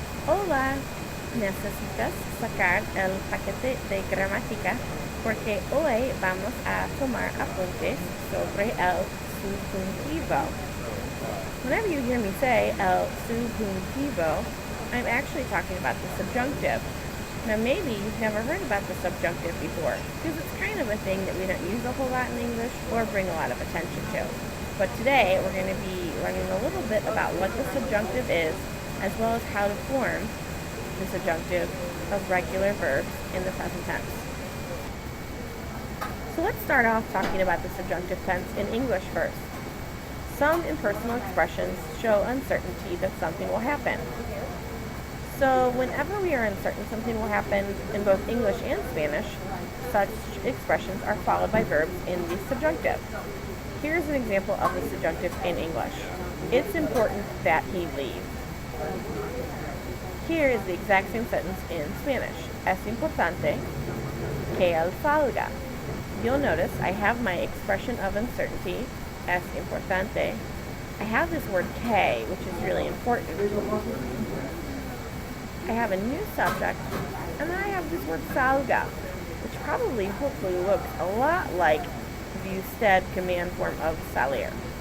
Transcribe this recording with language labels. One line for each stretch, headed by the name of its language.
Spanish: Hola, necesitas sacar el paquete de gramática porque hoy vamos a tomar apuntes sobre el subjuntivo.
English: Whenever you hear me say el subjuntivo, I'm actually talking about the subjunctive. Now maybe you've never heard about the subjunctive before, because it's kind of a thing that we don't use a whole lot in English or bring a lot of attention to. But today we're going to be learning a little bit about what the subjunctive is, as well as how to form the subjunctive of regular verbs in the present tense. So let's start off talking about the subjunctive tense in English first. Some impersonal expressions show uncertainty that something will happen. So whenever we are uncertain something will happen in both English and Spanish, such expressions are followed by verbs in the subjunctive. Here's an example of the subjunctive in English. It's important that he leave. Here is the exact same sentence in Spanish.
Spanish: Es importante que él salga.
English: You'll notice I have my expression of uncertainty,
Spanish: es importante.
English: I have this word que, which is really important. I have a new subject, and then I have this word salga, which probably, hopefully, looks a lot like the usted command form of salir.